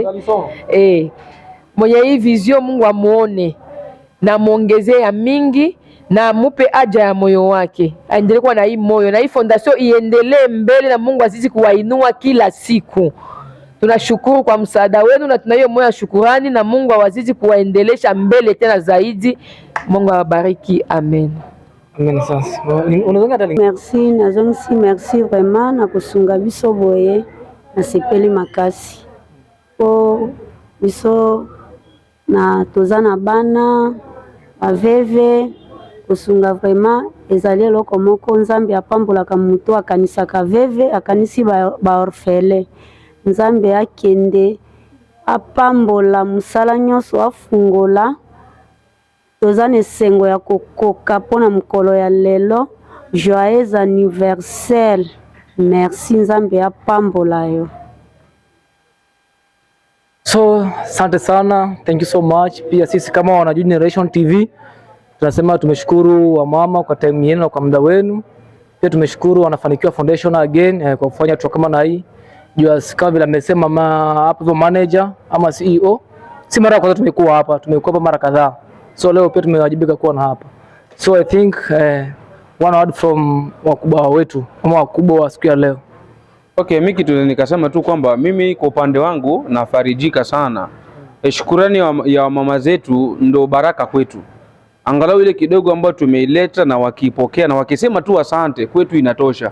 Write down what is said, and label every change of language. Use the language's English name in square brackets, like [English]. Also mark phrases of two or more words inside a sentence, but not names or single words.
[Swahili] Mwenye hii vision Mungu amuone na muongezee ya mingi na mupe haja ya moyo wake. Aendelee kuwa na hii moyo na hii fondation iendelee mbele na Mungu azidi kuwainua kila siku. Tunashukuru kwa msaada wenu na tuna hiyo moyo wa shukurani na Mungu awazidi kuwaendelesha mbele tena zaidi. Mungu awabariki. Amen. Amen. Sasa [French] merci vraiment [Lingala] na kusunga biso boye na sepeli makasi po biso na tozana bana aveve kusunga vraiment ezali eloko moko Nzambe apambolaka mutu akanisaka veve akanisi ba orfele. Nzambe akende apambola musala nyonso afungola tozana esengo ya kokoka pona mukolo ya lelo. [French] Joyeux anniversaire. [Lingala] Merci, Nzambe apambola yo. [English] So, [Swahili] asante sana. [English] Thank you so much. [Swahili] Pia sisi kama wana Generation TV tunasema tumeshukuru wamama kwa time yenu na kwa muda wenu. Pia tumeshukuru Wanafanikiwa Foundation again kwa kufanya tu kama na hii. Jua kama vile amesema hapo manager ama CEO. Si mara ya kwanza tumekuwa hapa mara kadhaa. So leo pia tumewajibika kuwa na hapa. [English] So I think one word from [Swahili] wakubwa wetu ama wakubwa wa siku ya leo. Okay, mimi kitu nikasema tu kwamba mimi kwa upande wangu nafarijika sana. Shukrani ya mama zetu ndo baraka kwetu. Angalau ile kidogo ambayo tumeileta na wakipokea na wakisema tu asante kwetu inatosha.